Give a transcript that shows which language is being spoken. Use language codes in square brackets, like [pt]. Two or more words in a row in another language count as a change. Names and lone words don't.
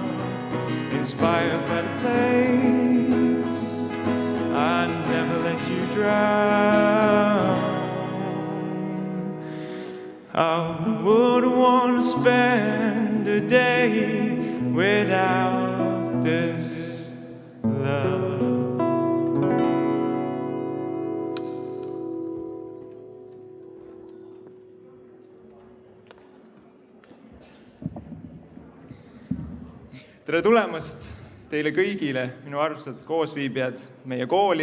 [en] Inspired by the place, I never let you drown. I wouldn't want to spend a day without this love. [et] Tere tulemast teile kõigile, minu armsad koosviibijad meie kooli.